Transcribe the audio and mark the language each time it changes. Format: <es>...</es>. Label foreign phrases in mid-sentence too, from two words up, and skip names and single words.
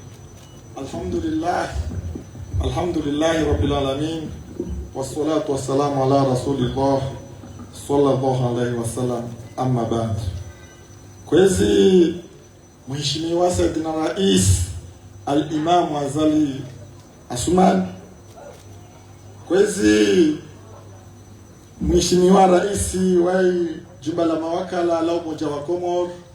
<ar>الحمد لله رب العالمين والصلاة والسلام على رسول الله صلى الله عليه وسلم أما بعد.</ar> <sw>Kwezi Mheshimiwa Saidina Rais Al-Imam Azali Asuman, kwezi Mheshimiwa Rais wa Jumba la Mawakala la Umoja wa Komor,</sw>